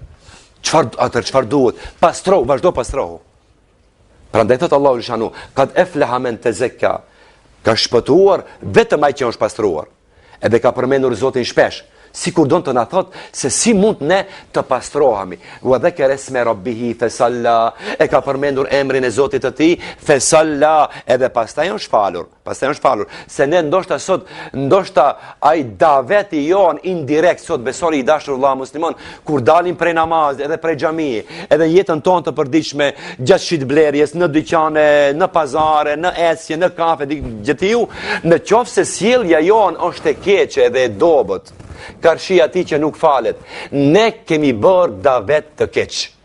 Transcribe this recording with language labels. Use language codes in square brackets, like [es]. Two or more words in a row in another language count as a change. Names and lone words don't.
[sq] Çfarë duhet? Pastro, vazhdo pastrohu. Prandaj thot Allahu xhanu, [ar] قد أفلح من تزكى, [sq] ka shpëtuar vetëm ai që është pastruar. Edhe ka përmendur Zotin shpesh, sikur don të na thot se si mund ne të pastrohemi. [ar] وذكر اسم ربه فصلى, [sq] e ka përmendur emrin e Zotit të tij, [ar] فصلى, [sq] edhe pastaj është falur. Se ne ndoshta ai daveti jon indirekt sot besori i dashur vëlla musliman, kur dalim prej namazit edhe prej xhamie, edhe jetën tonë të përditshme gjatë shitblerjes, në dyqane, në pazare, në ecje, në kafe, gjithtiu, në qoftë se sjellja jon është e keqe edhe e dobët, karshi ati që nuk falet, ne kemi bërë davet të keq.